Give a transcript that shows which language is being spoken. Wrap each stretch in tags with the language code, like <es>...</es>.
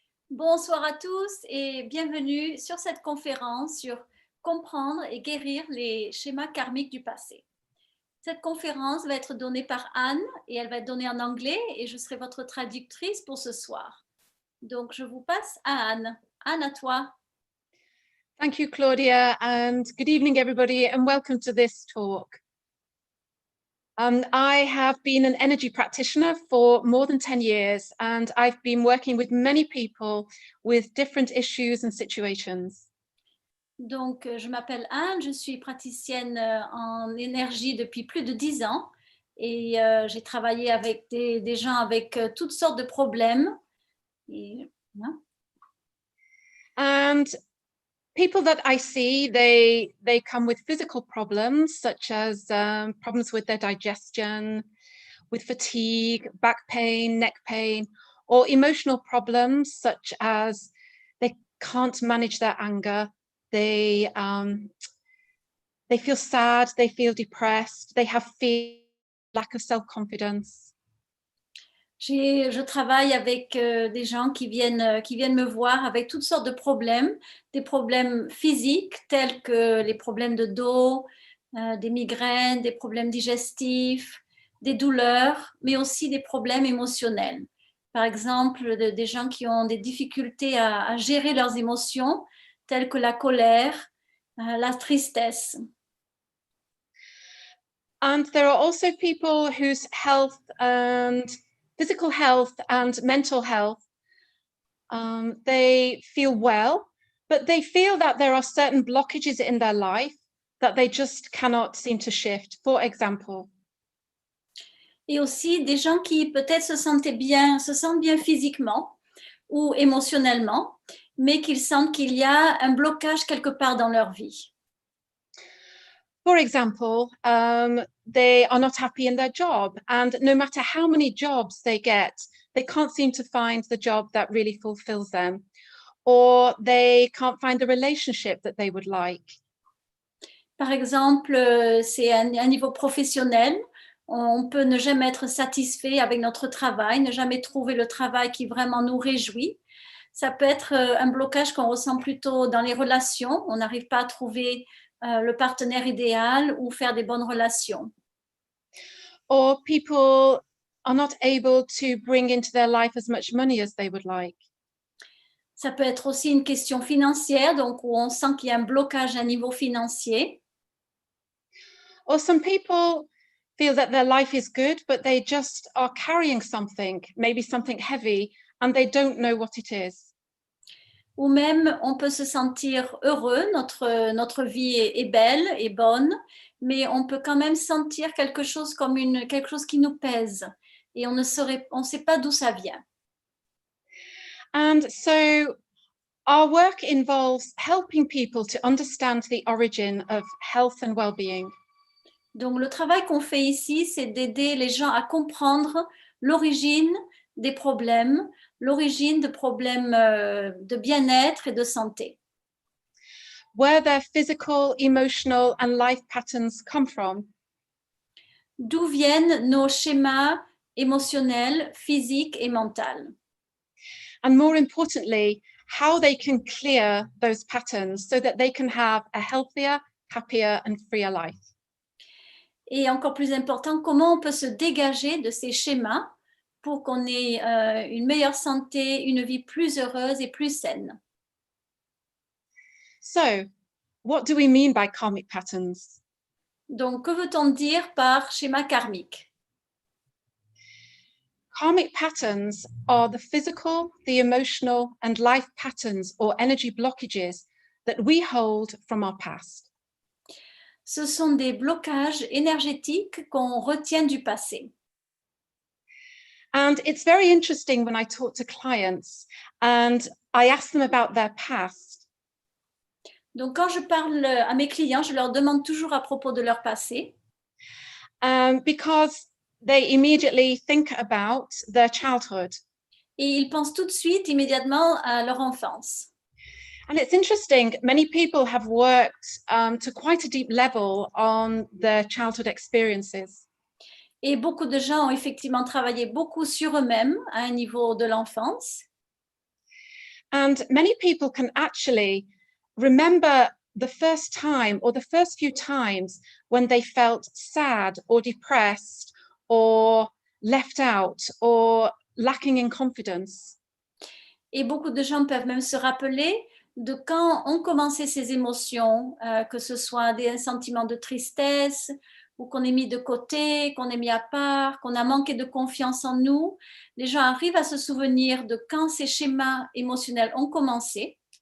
<fr>Bonsoir à tous et bienvenue sur cette conférence sur comprendre et guérir les schémas karmiques du passé. Cette conférence va être donnée par Anne et elle va être donnée en anglais et je serai votre traductrice pour ce soir. Donc je vous passe à Anne. Anne, à toi.</fr> <en>Thank you, Claudia, and good evening, everybody, and welcome to this talk. I have been an energy practitioner for more than 10 years, and I've been working with many people with different issues and situations.</en> <fr>Donc je m'appelle Anne, je suis praticienne en énergie depuis plus de 10 ans et j'ai travaillé avec des gens avec toutes sortes de problèmes. Et,</fr> <en>And people that I see, they come with physical problems, such as problems with their digestion, with fatigue, back pain, neck pain, or emotional problems such as they can't manage their anger, they feel sad, they feel depressed, they have fear, lack of self-confidence.</en> <fr>Je travaille avec des gens qui viennent me voir avec toutes sortes de problèmes, des problèmes physiques tels que les problèmes de dos, des migraines, des problèmes digestifs, des douleurs, mais aussi des problèmes émotionnels. Par exemple, des gens qui ont des difficultés à gérer leurs émotions, telles que la colère, la tristesse.</fr> <en>And there are also people whose health and physical health and mental health, they feel well, but they feel that there are certain blockages in their life that they just cannot seem to shift. For example,</en> <fr>et aussi des gens qui peut-être se sentent bien physiquement ou émotionnellement, mais qu'ils sentent qu'il y a un blocage quelque part dans leur vie.</fr> <en>For example, they are not happy in their job, and no matter how many jobs they get, they can't seem to find the job that really fulfills them, or they can't find the relationship that they would like.</en> <fr>Par exemple, c'est un niveau professionnel. On peut ne jamais être satisfait avec notre travail, ne jamais trouver le travail qui vraiment nous réjouit. Ça peut être un blocage qu'on ressent plutôt dans les relations. On n'arrive pas à trouver le partenaire idéal ou faire des bonnes relations.</fr> <en>Or people are not able to bring into their life as much money as they would like.</en> <fr>Ça peut être aussi une question financière, donc où on sent qu'il y a un blocage à niveau financier.</fr> <en>Or some people feel that their life is good, but they just are carrying something, maybe something heavy, and they don't know what it is.</en> <fr>Ou même, on peut se sentir heureux, notre vie est belle et bonne, mais on peut quand même sentir quelque chose comme quelque chose qui nous pèse et on ne sait pas d'où ça vient.</fr> <en>And so our work involves helping people to understand the origin of health and well-being.</en> <fr>Donc, le travail qu'on fait ici, c'est d'aider les gens à comprendre l'origine des problèmes, l'origine de problèmes de bien-être et de santé.</fr> <en>Where their physical, emotional, and life patterns come from.</en> <fr>D'où viennent nos schémas émotionnels, physiques et mentaux.</fr> <en>And more importantly, how they can clear those patterns so that they can have a healthier, happier, and freer life.</en> <fr>Et encore plus important, comment on peut se dégager de ces schémas pour qu'on ait une meilleure santé, une vie plus heureuse et plus saine.</fr> <en>So, what do we mean by karmic patterns?</en> <fr>Donc, que veut-on dire par schéma karmique?</fr> <en>Karmic patterns are the physical, the emotional, and life patterns or energy blockages that we hold from our past.</en> <fr>Ce sont des blocages énergétiques qu'on retient du passé.</fr> <en>And it's very interesting when I talk to clients and I ask them about their past.</en> <fr>Donc, quand je parle à mes clients, je leur demande toujours à propos de leur passé.</fr> <en>Because they immediately think about their childhood.</en> <fr>Et ils pensent tout de suite, immédiatement, à leur enfance.</fr> <en>And it's interesting, many people have worked to quite a deep level on their childhood experiences.</en> <fr>Et beaucoup de gens ont effectivement travaillé beaucoup sur eux-mêmes à un niveau de l'enfance.</fr> <en>And many people can actually remember the first time or the first few times when they felt sad or depressed or left out or lacking in confidence.</en> <fr>Et beaucoup de gens peuvent même se rappeler de quand ont commencé ces émotions, que ce soit des sentiments de tristesse ou qu'on est mis de côté, qu'on est mis à part, qu'on a manqué de confiance en nous. Les gens arrivent à se souvenir de quand ces schémas émotionnels ont commencé.</fr>